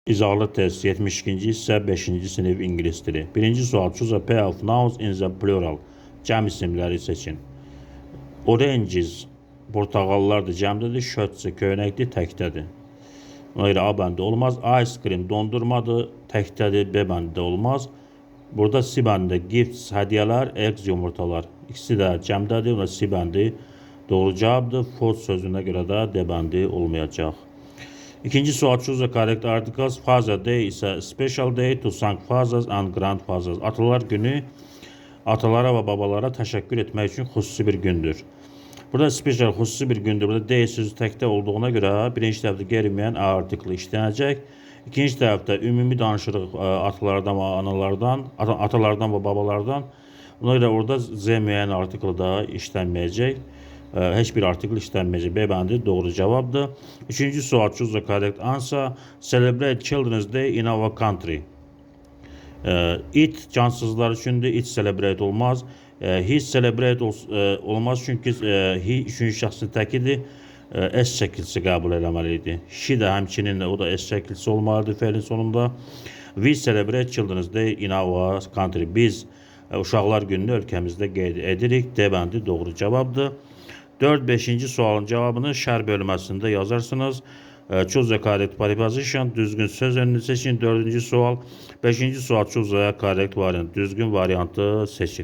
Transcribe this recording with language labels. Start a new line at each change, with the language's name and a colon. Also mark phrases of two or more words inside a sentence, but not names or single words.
Azerbaijani: İzahlı test 72-ci hissə 5-ci sinif ingilis dili. Birinci sual.
English: Choose a pair of nouns in the plural.
Azerbaijani: Cəm isimləri seçin. Oranges portağallardır, cəmdədir. Shirts köynəkdir, təkdədir. Ona görə A bəndi olmaz.
English: Ice cream
Azerbaijani: dondurmadır, təkdədir. B bəndi olmaz. Burada C bəndi gifts hədiyyələr, eggs yumurtalar. İkisi də cəmdədir. Ona C bəndi doğru cavabdır. Food sözünə görə də D bəndi olmayacaq. İkinci sual.
English: Choose the correct articles. Father Day ise special day to thank fathers and grandfathers.
Azerbaijani: Atalar günü atalara ve babalara təşəkkür etmək üçün xüsusi bir gündür. Burada special xüsusi bir gündür. Burada day sözü təkdə olduğuna görə birinci tərəfdə qeyri-müəyyən A artikli işlənəcək. İkinci tərəfdə ümumi danışırıq atalardan və analardan, atalardan və babalardan. Ona görə orada Z müəyyən artikli da işlənməyəcək. Heç bir artikl işlənməyəcək. B bəndi doğru cavabdır. Üçüncü sual.
English: Choose the correct answer. Celebrate Children's Day in our country.
Azerbaijani: It cansızlar üçündür.
English: It celebrate olmaz. He celebrate
Azerbaijani: olmaz çünki he üçüncü şəxsin təkidir. S şəkilsi qəbul eləməlidir. She də həmçinin o da S şəkilsi olmalıdır fe'lin sonunda.
English: We celebrate Children's Day in our country.
Azerbaijani: Biz uşaqlar gününü ölkəmizdə qeyd edirik. D bəndi doğru cavabdır. 4-5. sualın cevabını şər bölməsində yazarsınız.
English: Choose the correct preposition.
Azerbaijani: Düzgün söz önünü seçin. 4. sual. 5. sual.
English: Choose the correct variant.
Azerbaijani: Düzgün variantı seçin.